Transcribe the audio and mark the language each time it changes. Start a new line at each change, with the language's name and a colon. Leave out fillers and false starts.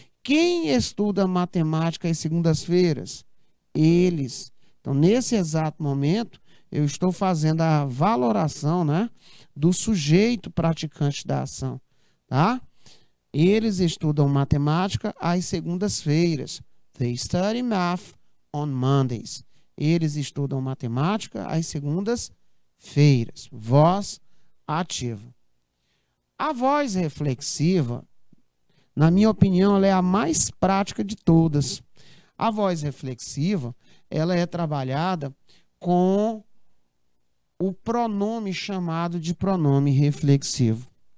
Portuguese: Quem estuda matemática às segundas-feiras? Eles. Então, nesse exato momento, eu estou fazendo a valoração, né, do sujeito praticante da ação, tá? Eles estudam matemática às segundas-feiras.
English: They study math on Mondays.
Portuguese: Eles estudam matemática às segundas-feiras. Voz ativa. A voz reflexiva, na minha opinião, ela é a mais prática de todas. A voz reflexiva, ela é trabalhada com o pronome chamado de pronome reflexivo.